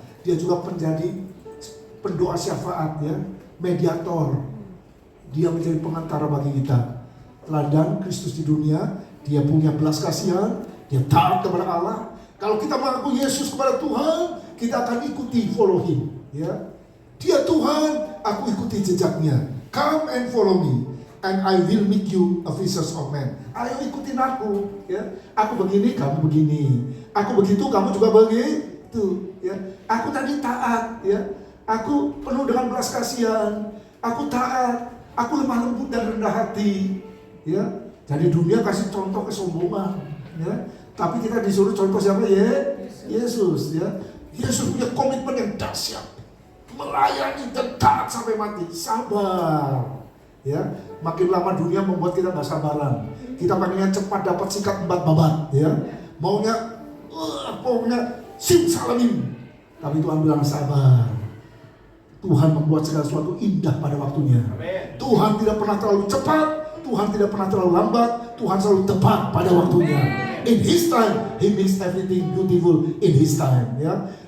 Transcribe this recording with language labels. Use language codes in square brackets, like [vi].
[id] Dia juga menjadi pendoa syafaat, ya, mediator. Dia menjadi pengantara bagi kita. Teladan Kristus di dunia. Dia punya belas kasihan, dia taat kepada Allah. Kalau kita mengaku Yesus kepada Tuhan, kita akan ikuti, [en] follow him, [id] ya. Dia Tuhan, aku ikuti jejaknya. [en] Come and follow me, and I will make you a fishers of men. [id] Ayo ikutin aku, ya. Aku begini, kamu begini. Aku begitu, kamu juga begitu, ya. Aku tadi taat, ya. Aku penuh dengan belas kasihan. Aku taat. Aku lemah lembut dan rendah hati, ya. Jadi dunia kasih contoh kesombongan, ya. Tapi kita disuruh contoh siapa, ya? Yesus, ya. Yesus punya komitmen yang dahsyat, melayani dan taat sampai mati, sabar, ya. Makin lama dunia membuat kita nggak sabaran. Kita pengen cepat dapat sikat 4 babat, ya. Maunya simsalabim. Tapi Tuhan bilang sabar. Tuhan membuat segala sesuatu indah pada waktunya. Tuhan tidak pernah terlalu cepat. Tuhan tidak pernah terlalu lambat, Tuhan selalu tepat pada waktunya. [en] In His time, He makes everything beautiful in His time, [id] ya.